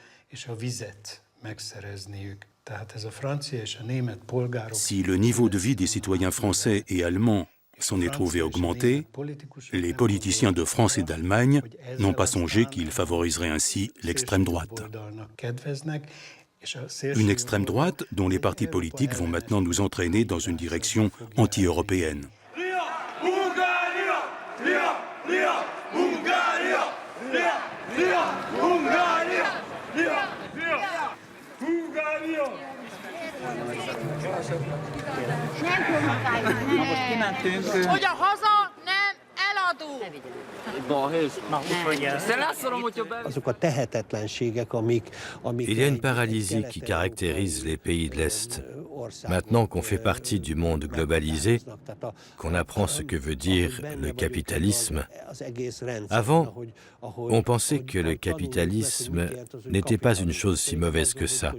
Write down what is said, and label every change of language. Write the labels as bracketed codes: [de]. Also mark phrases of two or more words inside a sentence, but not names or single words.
[fr] Si le niveau de vie des citoyens français et allemands s'en est trouvé augmenté, les politiciens de France et d'Allemagne n'ont pas songé qu'ils favoriseraient ainsi l'extrême droite. Une extrême droite dont les partis politiques vont maintenant nous entraîner dans une direction anti-européenne. [hu] Hogy a haza nem eladó. [fr] Il y a une paralysie qui caractérise les pays de l'Est. Maintenant qu'on fait partie du monde globalisé, qu'on apprend ce que veut dire le capitalisme, avant, on pensait que le capitalisme n'était pas une chose si mauvaise que ça.